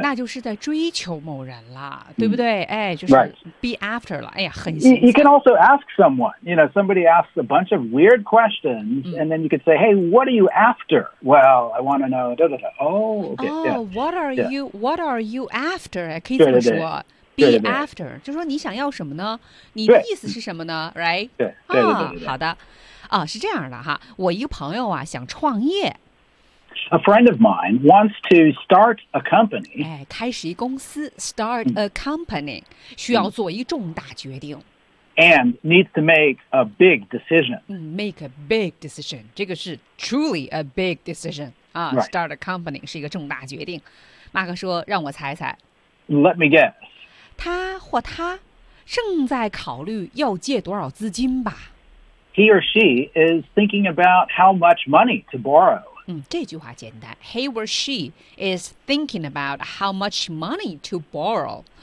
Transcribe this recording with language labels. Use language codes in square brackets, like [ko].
[zh] 那就是在追求某人了，对不对？就是 be after 了。很新。 [en] You can also ask someone. You know, somebody asks a bunch of weird questions,、and then you could say, "Hey, what are you after?" Well, I want to know. Da, da, da. What are you after? 可以这么说。 [zh] Be after, 就说你想要什么呢？你的意思是什么呢 ？Right? 对，好的。是这样的哈，我一个朋友想创业。 [en] A friend of mine wants to start a company. [zh] 开始一公司 ， start a company, 需要做一重大决定。 [en] And needs to make a big decision. Make a big decision, 这个是 truly a big decision. [zh] Start a company 是一个重大决定。马克说：“让我猜猜。” [en] Let me guess. [zh] 他或他正在考虑要借多少资金吧。 [en] He or she is thinking about how much money to borrow. [zh] 这句话简单。 [en] He or she is thinking about how much money to borrow.